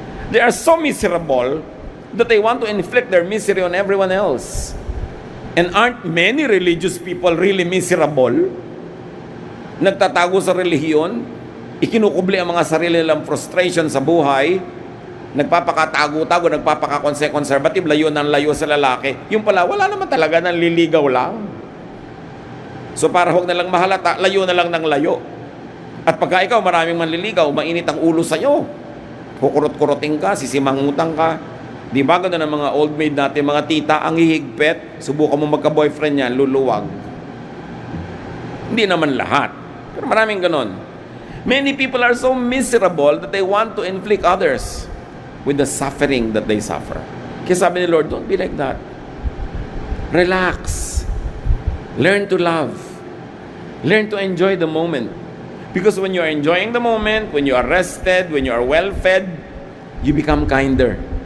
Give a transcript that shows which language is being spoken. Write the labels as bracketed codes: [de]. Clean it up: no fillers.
[en] They are so miserable that they want to inflict their misery on everyone else. And aren't many religious people really miserable? [tl] Nagtatago sa relihiyon, ikinukubli ang mga sarili nilang frustration sa buhay, nagpapakatago-tago, nagpapaka-conservative, layo ng layo sa lalaki. Yung pala, wala naman talaga, nanliligaw lang. So para huwag na lang mahalata, layo na lang ng layo. At pagka ikaw maraming manliligaw, mainit ang ulo sa'yo. Kukurot-kuroting ka, sisimangutang ka. Di ba gano'n ang mga old maid natin, mga tita, ang hihigpit, subukan mo magka-boyfriend niya, luluwag. Hindi naman lahat. Pero maraming gano'n. [en] Many people are so miserable that they want to inflict others with the suffering that they suffer. [tl] Kaya sabi ni Lord, [en] don't be like that. Relax. Learn to love. Learn to enjoy the moment. Because when you are enjoying the moment, when you are rested, when you are well-fed, you become kinder.